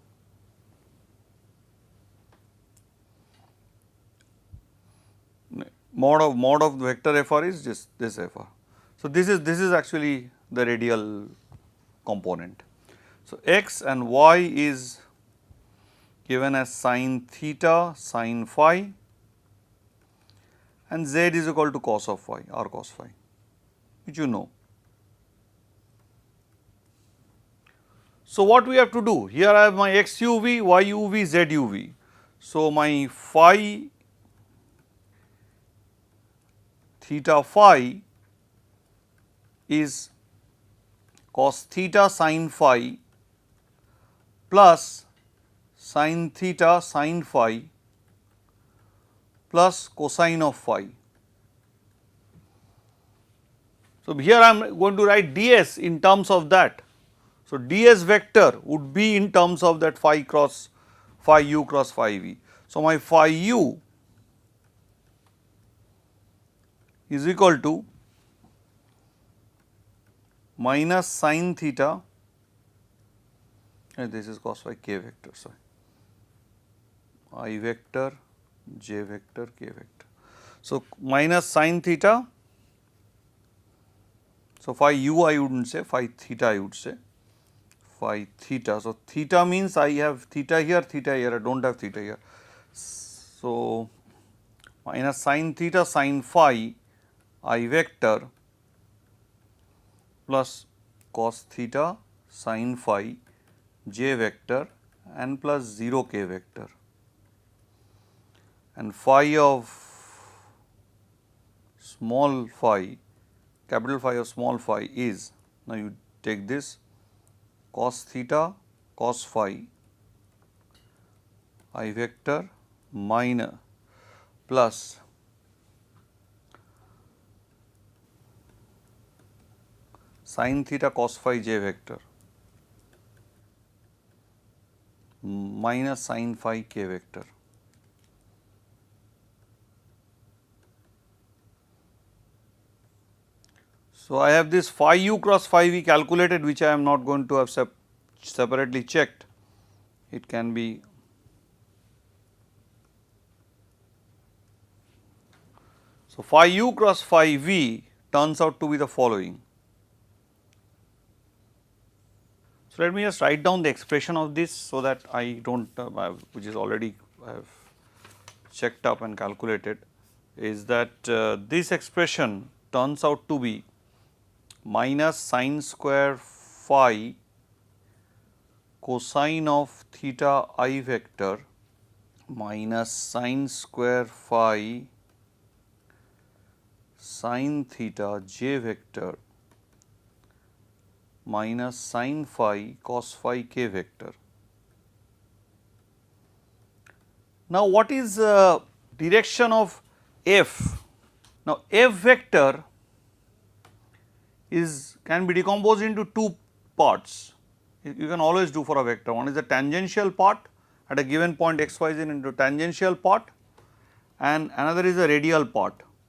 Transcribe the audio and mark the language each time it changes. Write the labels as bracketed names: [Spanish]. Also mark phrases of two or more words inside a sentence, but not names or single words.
[English] Mod of vector FR is just this FR. So, this is actually the radial component. So, x and y is given as sin theta sin phi, and z is equal to cos of phi, r cos phi, which you know. So, what we have to do? Here I have my x uv, y uv, z uv. So, my phi theta phi is cos theta sin phi plus sin theta sin phi plus cosine of phi. So, here I am going to write ds in terms of that. So, ds vector would be in terms of that phi cross phi u cross phi v. So, my phi u is equal to minus sin theta, and this is cos phi k vector, sorry, I vector, j vector, k vector. So, minus sin theta, so phi u I would not say, phi theta I would say, phi theta. So, theta means I have theta here, I do not have theta here. So, minus sin theta sin phi I vector plus cos theta sin phi j vector and plus 0 k vector, and phi of small phi, capital Phi of small phi is, now you take this cos theta cos phi I vector minus plus sin theta cos phi j vector minus sin phi k vector. So, I have this phi u cross phi v calculated, which I am not going to have separately checked. It can be so phi u cross phi v turns out to be the following. So, let me just write down the expression of this, so that I do not which is already I have checked up and calculated, is that this expression turns out to be minus sin square phi cosine of theta I vector minus sin square phi sin theta j vector minus sin phi cos phi k vector. Now, what is direction of f? Now, f vector can be decomposed into two parts. you can always do for a vector. One is the tangential part at a given point x, y, z into tangential part, and another is the radial part.